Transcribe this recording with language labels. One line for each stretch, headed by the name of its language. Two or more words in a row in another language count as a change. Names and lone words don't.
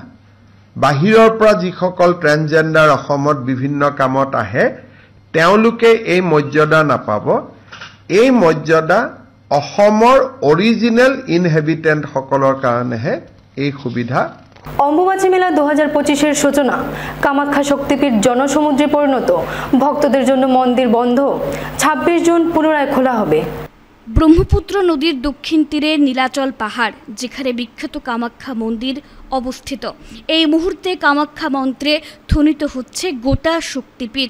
Assamese: বাহিৰৰ পৰা যিসকল ট্ৰেন্সজেণ্ডাৰ অসমত বিভিন্ন কামত আহে তেওঁলোকে এই মৰ্যাদা নাপাব। এই মৰ্যাদা অসমৰ
English: original inhabitants
Assamese: কাৰণেহে এই সুবিধা।
Bangla: অম্বুবাচী মেলা 2025-এর সূচনা। কামাখ্যা শক্তিপীঠ জনসমুদ্রে পরিণত। ভক্তদের জন্য মন্দির বন্ধ। 26 জুন পুনরায় খোলা হবে। ব্রহ্মপুত্র নদীর দক্ষিণ তীরে নীলাচল পাহাড়, যেখানে বিখ্যাত কামাখ্যা মন্দির অবস্থিত। এই মুহূর্তে কামাখ্যা মন্ত্রে ধ্বনিত হচ্ছে গোটা শক্তিপীঠ।